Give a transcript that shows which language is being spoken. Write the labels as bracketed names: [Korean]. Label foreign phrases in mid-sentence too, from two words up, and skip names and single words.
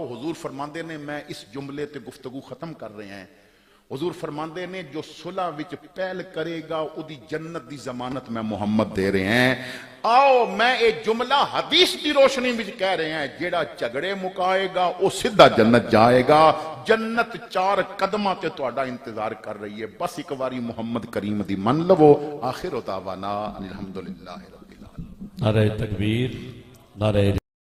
[Punjabi] حضور فرماندے نے میں اس جملے تے گفتگو ختم کر رہے ہیں. حضور فرماندے نے جو صلح وچ پہل کرے گا اودی جنت دی ضمانت میں محمد دے رہے ہیں. آؤ میں یہ جملہ حدیث کی روشنی وچ کہہ رہے ہیں، جیڑا جھگڑے مکائے گا وہ سیدھا جنت جائے گا. جنت 4 قدماں تے تہاڈا انتظار کر رہی ہے. بس ایک باری محمد کریم دی من لوو. [Arabic] آخر دعوانا الحمد لله رب العالمين. [Punjabi] نعرۂ تکبیر، نعرے